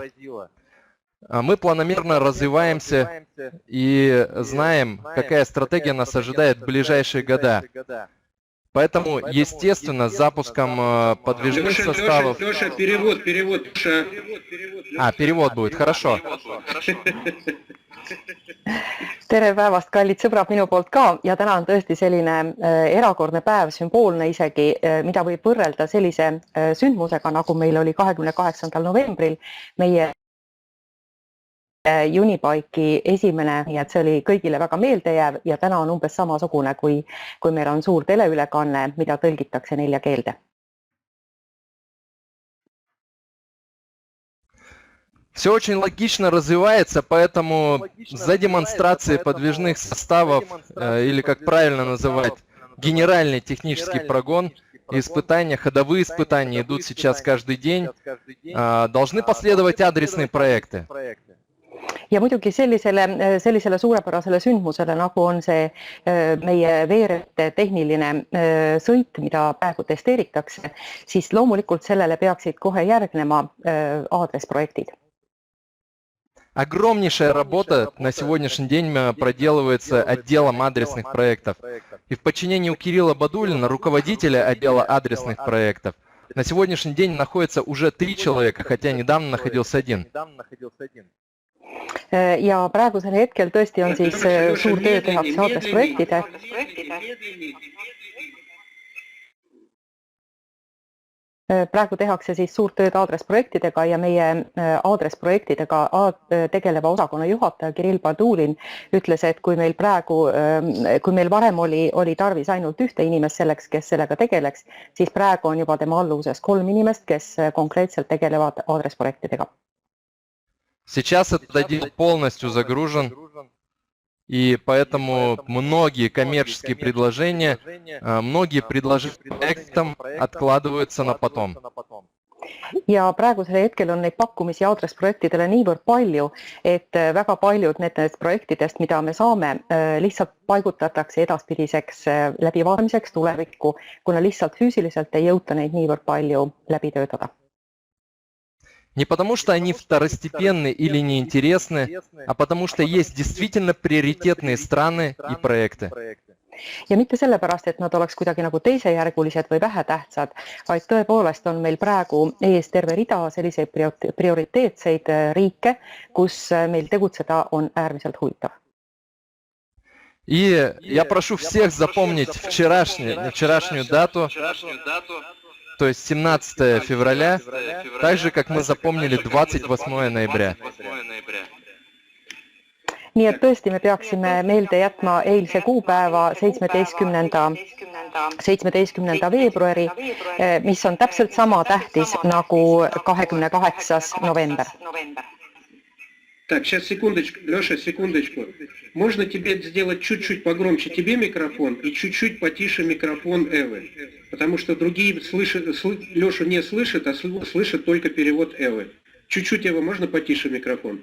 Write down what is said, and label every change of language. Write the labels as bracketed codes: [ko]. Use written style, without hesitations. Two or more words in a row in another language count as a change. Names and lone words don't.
[ru] Мы планомерно развиваемся и знаем, какая стратегия нас ожидает в ближайшие года. Поэтому, естественно, с запуском подвижных составов... Леша, перевод. Перевод будет, хорошо. [et] Tere päevast, kallid sõbrad minu poolt ka ja täna on tõesti selline erakordne päev, sümboolne isegi, mida võib võrrelda sellise sündmusega, nagu meil oli 28. novembril meie Unibike'i esimene, nii et see oli kõigile väga meeldejääv ja täna on umbes samasugune, kui meil on suur teleülekanne, mida tõlgitakse 4 keelde. [ru] Все очень логично развивается, поэтому за демонстрацией подвижных составов, или как правильно называть, генеральный технический прогон, испытания, ходовые испытания идут сейчас каждый день, должны последовать адресные проекты. [et] Ja muidugi sellisele suurepärasele sündmusele, nagu on see meie veerete tehniline sõit, mida praegu testeeritakse, siis loomulikult sellele peaksid kohe järgnema aadresprojektid. [ru] Огромнейшая работа на сегодняшний день проделывается отделом адресных проектов. И в подчинении у Кирилла Бадулина, руководителя отдела адресных проектов, на сегодняшний день находится уже 3 человека, хотя недавно находился 1. [et] Ja praegusel hetkel tõesti on siis suur töö tehakse aadresprojektide. Praegu tehakse siis suurt tööd aadresprojektidega ja meie aadresprojektidega tegeleva osakonna juhataja Kirill Badulin ütles, et kui meil varem oli tarvis ainult 1 inimest selleks, kes sellega tegeleks, siis praegu on juba tema alluvuses 3 inimest, kes konkreetselt tegelevad aadresprojektidega. [ru] Сейчас этот отдел полностью загружен, и поэтому многие коммерческие предложения, многие предложения проектам откладываются на потом. [et] ja praegusel hetkel on neid pakkumisi aadressprojektidele niivõrd palju, et väga paljud nendest projektidest, mida me saame, lihtsalt paigutatakse edaspidiseks läbivaatamiseks tulevikku, kuna lihtsalt füüsiliselt ei jõuta neid niivõrd palju läbi töötada. [ru] Не потому, что они второстепенны или неинтересны, а потому, что есть действительно приоритетные страны и проекты. [et] Ja mitte sellepärast, et nad oleks kuidagi nagu teisejärgulised või vähetähtsad, vaid tõepoolest on meil praegu ees terve rida selliseid prioriteetseid riike, kus meil tegutseda on äärmiselt huvitav. [ru] И я прошу всех запомнить вчерашнюю дату, то есть 17 февраля, так же, как мы запомнили 28 ноября. [et] Nii et tõesti me peaksime meelde jätma eilse kuupäeva 17. veebruari, mis on täpselt sama tähtis nagu 28. november. [ru] Так, сейчас секундочку, Леша, секундочку. Можно тебе сделать чуть-чуть погромче тебе микрофон и чуть-чуть потише микрофон Эвы? Потому что другие Лешу не слышат, а слышат только перевод Эвы. Чуть-чуть, Эва, можно потише микрофон?